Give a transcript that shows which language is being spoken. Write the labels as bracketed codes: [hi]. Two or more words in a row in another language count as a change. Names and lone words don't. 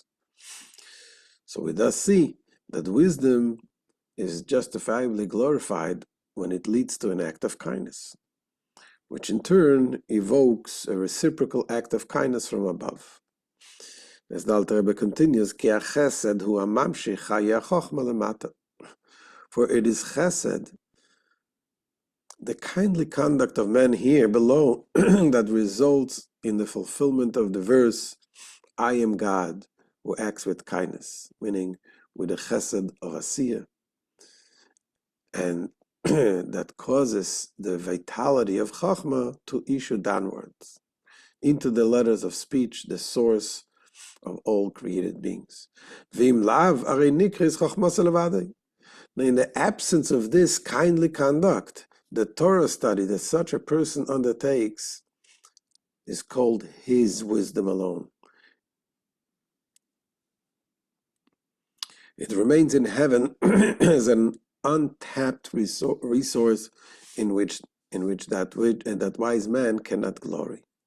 [en] So we thus see that wisdom is justifiably glorified when it leads to an act of kindness, which in turn evokes a reciprocal act of kindness from above. As the Alter Rebbe continues, [he] כי החסד הוא הממשיך החכמה למטה. [en] For it is chesed, the kindly conduct of men here below, that results in the fulfillment of the verse, I am God who acts with kindness, meaning with the chesed of asiyah, and that causes the vitality of chachma to issue downwards into the letters of speech, the source of all created beings. [he] ואם לאו הרי נקראת חכמתו לבדו. [en] Now, in the absence of this kindly conduct, the Torah study that such a person undertakes is called his wisdom alone. It remains in heaven as an untapped resource in which that wise man cannot glory.